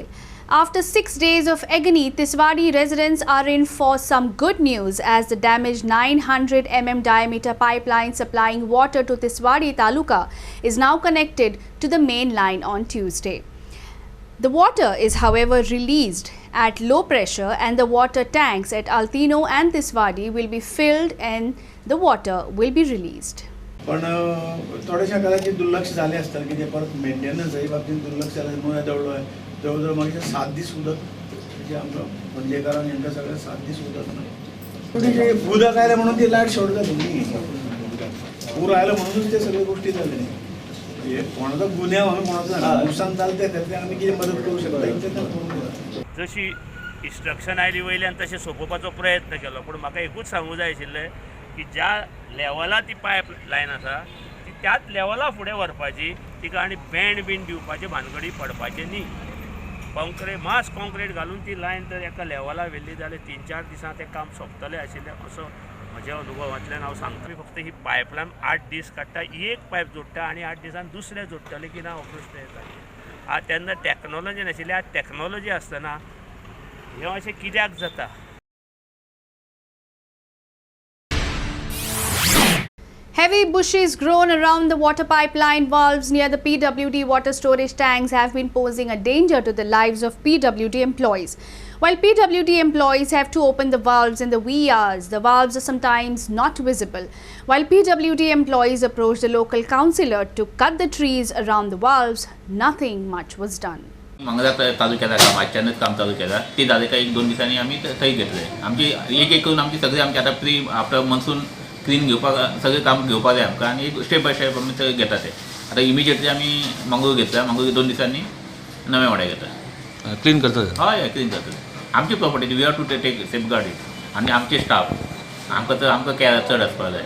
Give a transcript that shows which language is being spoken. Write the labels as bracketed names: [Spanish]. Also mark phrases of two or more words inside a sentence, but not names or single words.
[English] After 6 days of agony, Tiswadi residents are in for some good news as the damaged 900 mm diameter pipeline supplying water to Tiswadi Taluka is now connected to the main line on Tuesday. The water is, however, released at low pressure and the water tanks at Altino and Tiswadi will be filled and the water will be released. [Marathi] पण थोड्याशा काळाची दुर्लक्ष झाले असतात की ते परत मेंटेनन्स आहे बाबतीत दुर्लक्ष झाल्यामुळे जवळजवळ मागच्या 7 दिवस उदक म्हणजे आमचं पंजेकरांनी यांना सगळं 7 दिवस उदक नाही जे उदक आलं म्हणून ते लाईट शॉर्ट झाली पूर आलं म्हणूनच ते सगळ्या गोष्टी झाल्या नाही हे कोणाचा गुन्हा म्हणून कोणाचं नुकसान चालतंय तर ते आम्ही किती मदत करू शकतो [Konkani] जशी इन्स्ट्रक्शन आयली वयल्यान तशें सोंपोवपाचो प्रयत्न केलो पूण म्हाका एकूच सांगूंक जाय आशिल्लें की ज्या लेवला ती पायप लायन आसा ती त्याच लेवला फुडें व्हरपाची तिका आनी बँड बीन दिवपाचे भानगडी पडपाचे न्ही [English] mass concrete [Konkani] घालून ती लायन तर एका लेवला व्हेल्ली जाल्यार 3-4 दिसां तें काम सोंपतलें आशिल्लें असो म्हज्या अनुभवांतल्यान हांव सांगता फक्त ही पायपलायन 8 दीस काडटा एक पायप जोडटा आनी 8 दिसान दुसरें जोडटलें की ना हो प्रश्न येता तेन्ना टॅक्नॉलॉजी नाशिल्ली आज टॅक्नॉलॉजी आसतना हें अशें कित्याक जाता. [English] Heavy bushes grown around the water pipeline valves near the PWD water storage tanks have been posing a danger to the lives of PWD employees. While PWD employees have to open the valves in the wee hours, the valves are sometimes not visible. While PWD employees approached the local councillor to cut the trees around the valves, nothing much was done. [Konkani] मंगळा तालुक्यात मातच्यानच काम चालू केला ते झाले का 1-2 दिसांनी आम्ही थंय घेतले आमची एक करून आमची सगळी आमची आता [English] pre after monsoon clean [Konkani] घेवपाक सगळें काम घेवपाक जाय आमकां आनी [English] step by step [Konkani] आमी थंय घेता ते आतां इमिजिएटली आमी मंगळूर घेतला मंगळूर 2 दिसांनी नवे वाड्या घेता क्लीन करता हय क्लीन करता आमची प्रॉपर्टी [English] we have to take safeguard it [Konkani] आनी आमचे स्टाफ आमकां केअर चड आसपाक जाय.